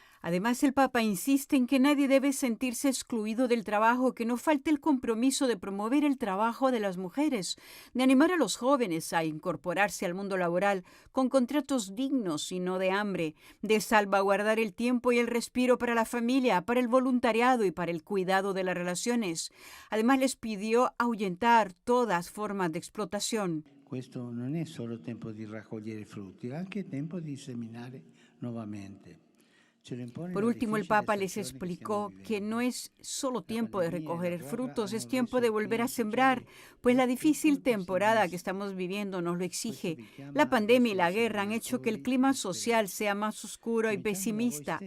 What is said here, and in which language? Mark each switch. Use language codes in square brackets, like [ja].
[es] Además, el Papa insiste en que nadie debe sentirse excluido del trabajo, que no falte el compromiso de promover el trabajo de las mujeres, de animar a los jóvenes a incorporarse al mundo laboral con contratos dignos y no de hambre, de salvaguardar el tiempo y el respiro para la familia, para el voluntariado y para el cuidado de las relaciones. Además, les pidió ahuyentar todas formas de explotación. [it] Questo non è solo tempo di raccogliere frutti, è anche tempo di seminare nuovamente. [es] Por último, el Papa les explicó que no es solo tiempo de recoger frutos, es tiempo de volver a sembrar, pues la difícil temporada que estamos viviendo nos lo exige. La pandemia y la guerra han hecho que el clima social sea más oscuro y pesimista.